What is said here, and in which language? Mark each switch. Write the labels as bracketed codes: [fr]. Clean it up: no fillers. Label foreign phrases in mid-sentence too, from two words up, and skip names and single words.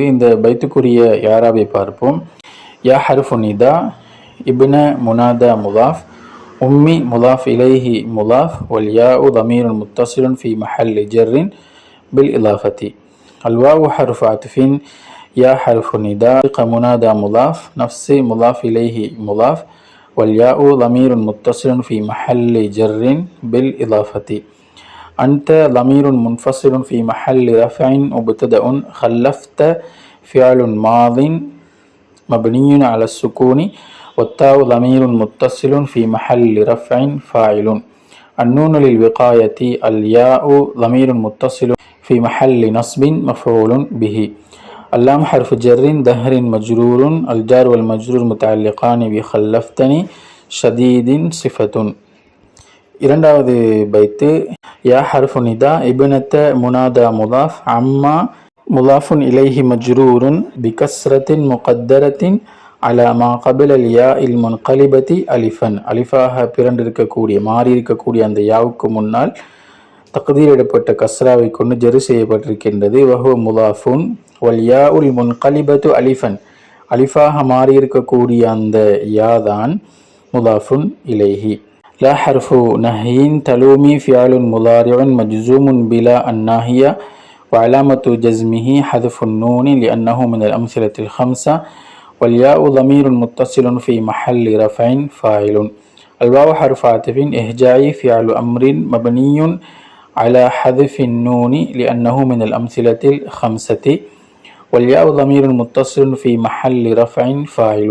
[ta] இந்த பைத்துக்குரிய யாராவை பார்ப்போம். [ar] يا حرف نداء ابن منادى مضاف أمي مضاف إليه مضاف والياء ضمير متصل في محل جر بالإضافة الواو حرف عطف يا حرف نداء منادى مضاف نفسي مضاف إليه مضاف والياء ضمير متصل في محل جر بالإضافة. أنت ضمير منفصل في محل رفع مبتدأ خلفت فعل ماض مبني على السكون والتاء ضمير متصل في محل رفع فاعل. النون للوقاية الياء ضمير متصل في محل نصب مفعول به. اللام حرف جر دهر مجرور الجار والمجرور متعلقان بخلفتني شديد صفة. [ta] இரண்டாவது பைத்து [ar] يا حرف نداء ابنة منادى مضاف عما مضاف إليه مجرور بكسرة مقدرة على ما قبل الياء المنقلبة ألفا [ta] அலிஃபாக பிறண்டிருக்கக்கூடிய மாறி இருக்கக்கூடிய அந்த யாவுக்கு முன்னால் தக்தீரிடப்பட்ட கஸ்ராவை கொண்டு ஜரு செய்யப்பட்டிருக்கின்றது. [ar] وهو مضاف والياء المنقلبة ألفا [ta] அலிஃபாக மாறி இருக்கக்கூடிய அந்த யாதான் [ar] مضاف إليه. لا حرف نهي تلومي فعل مضارع مجزوم بلا الناهية وعلامة جزمه حذف النون لأنه من الأمثلة الخمسة والياء ضمير متصل في محل رفع فاعل. الواو حرف عطف إهجائي فعل أمر مبني على حذف النون لأنه من الأمثلة الخمسة والياء ضمير متصل في محل رفع فاعل.